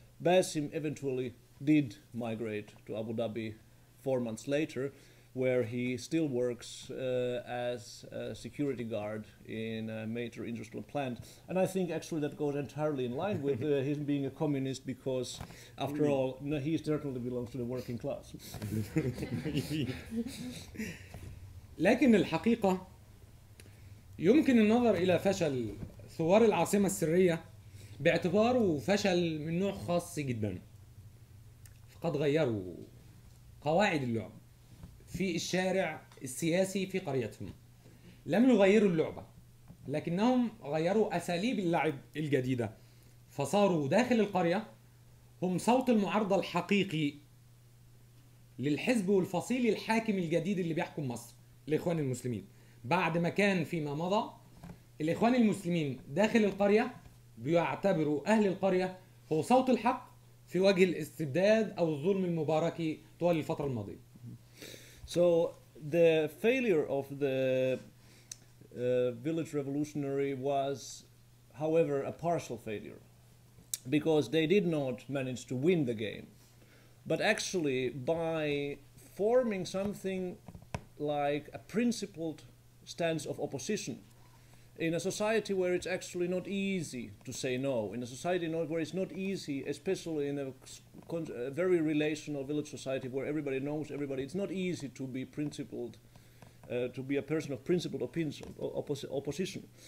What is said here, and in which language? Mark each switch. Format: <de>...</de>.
<en>Basim eventually did migrate to Abu Dhabi 4 months later, where he still works as a security guard in a major industrial plant. And I think actually that goes entirely in line with him being a communist, because after all, he certainly belongs to the working class.</en> <ar>لكن الحقيقة يمكن النظر إلى فشل ثوار العاصمة السرية باعتباره فشل من نوع خاص جدا. فقد غيروا قواعد اللعب في الشارع السياسي في قريتهم. لم يغيروا اللعبة، لكنهم غيروا أساليب اللعب الجديدة، فصاروا داخل القرية هم صوت المعارضة الحقيقي للحزب والفصيل الحاكم الجديد اللي بيحكم مصر، الإخوان المسلمين. بعد ما كان فيما مضى الإخوان المسلمين داخل القرية بيعتبروا أهل القرية هو صوت الحق في وجه الاستبداد أو الظلم المباركي طوال الفترة الماضية.</ar> <en>So the failure of the village revolutionary was, however, a partial failure, because they did not manage to win the game, but actually by forming something like a principled stance of opposition in a society where it's actually not easy to say no, in a society where it's not easy, especially in a very relational village society where everybody knows everybody, it's not easy to be principled, to be a person of principled opposition.</en>